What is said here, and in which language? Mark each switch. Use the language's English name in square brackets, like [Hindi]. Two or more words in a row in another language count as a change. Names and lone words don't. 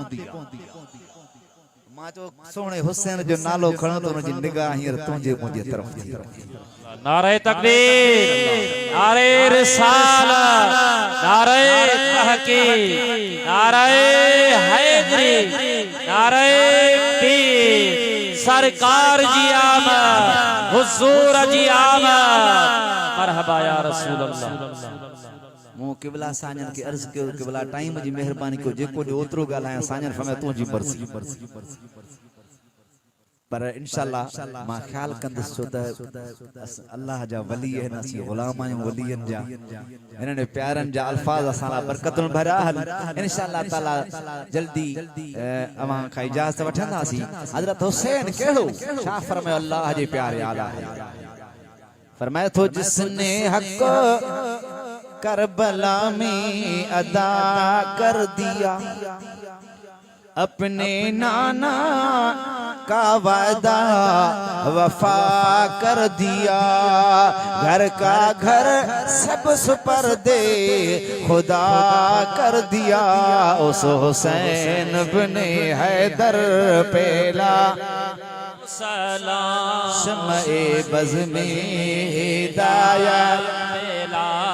[Sindhi] मां जो सोने हुसैन जो नालो खणो तो उनजी निगाह हींअर तुंहिंजे मुंहिंजे तरफ थी। नारे तकबीर नारे रिसालत नारे तहकीक नारे हैदरी नारे पीर सरकार जी आमद हुजूर जी आमद [Arabic] مرحبا يا رسول الله. [Sindhi] मु किबला साजन के अर्ज के किबला टाइम जी मेहरबानी को जेको जो ओतरो गालाया साजन फमे तू जी मर्जी पर इंशाल्लाह मां ख्याल कंदस छो त अल्लाह जा वली है ना सी गुलाम आयो वलियन जा इन्हने प्यारन जा अल्फाज असाला बरकतुन भरा हल इंशाल्लाह ताला जल्दी अवां का इजाजत वठंदासी। हजरत हुसैन केड़ो छा फरमायो अल्लाह जे प्यारे आला फरमाया तो [Urdu] جس نے حق کربلا میں ادا کر دیا اپنے نانا کا وعدہ وفا کر دیا گھر کا گھر سب سپردِ خدا کر دیا اس حسین بنِ حیدر پیلا سلام شمعِ بز میں ہدایت پیلا